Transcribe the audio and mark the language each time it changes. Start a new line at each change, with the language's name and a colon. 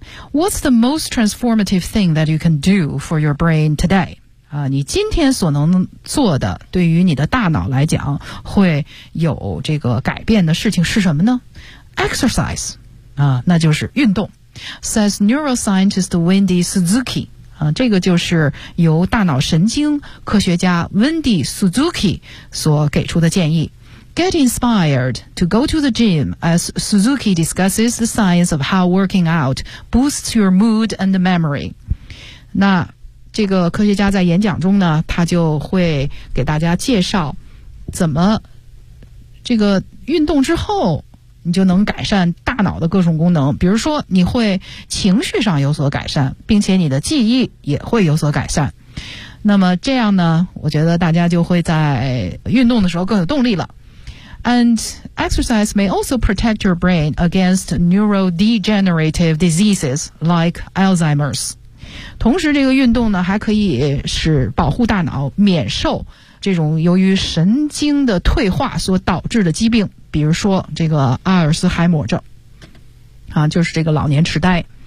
English: What's the most transformative thing that you can do for your brain today?
Chinese: 你今天所能做的对于你的大脑来讲会有这个改变的事情是什么呢？
English: Exercise,
Chinese: 那就是运动。
English: Says neuroscientist Wendy Suzuki,
Chinese: 这个就是由大脑神经科学家 Wendy Suzuki 所给出的建议。
English: Get inspired to go to the gym as Suzuki discusses the science of how working out boosts your mood and memory.
Chinese: 那这个科学家在演讲中呢，他就会给大家介绍怎么这个运动之后你就能改善大脑的各种功能，比如说你会情绪上有所改善，并且你的记忆也会有所改善。那么这样呢，我觉得大家就会在运动的时候更有动力了。
English: And exercise may also protect your brain against neurodegenerative diseases like Alzheimer's.
Chinese: 同时这个运动呢还可以使保护大脑免受这种由于神经的退化所导致的疾病，比如说这个阿尔斯海默症，就是这个老年痴呆。